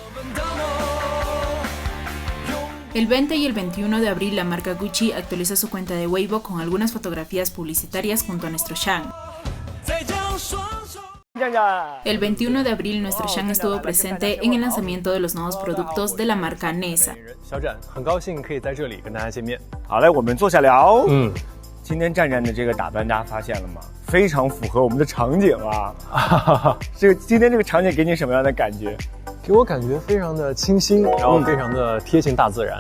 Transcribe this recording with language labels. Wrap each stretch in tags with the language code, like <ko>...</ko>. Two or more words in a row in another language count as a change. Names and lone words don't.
<es>El 20 y el 21 de abril la marca Gucci actualizó su cuenta de Weibo con algunas fotografías publicitarias junto a nuestro Shan. El 21 de abril nuestro Shan estuvo presente en el lanzamiento de los nuevos productos de la marca Nesa.</es> <zh>肖战，很高兴可以在这里跟大家见面。好嘞，我们坐下聊。今天战战的这个打扮，大家发现了吗？非常符合我们的场景啊！今天这个场景给你什么样的感觉？给我感觉非常的清新，然后非常的贴近大自然。</zh>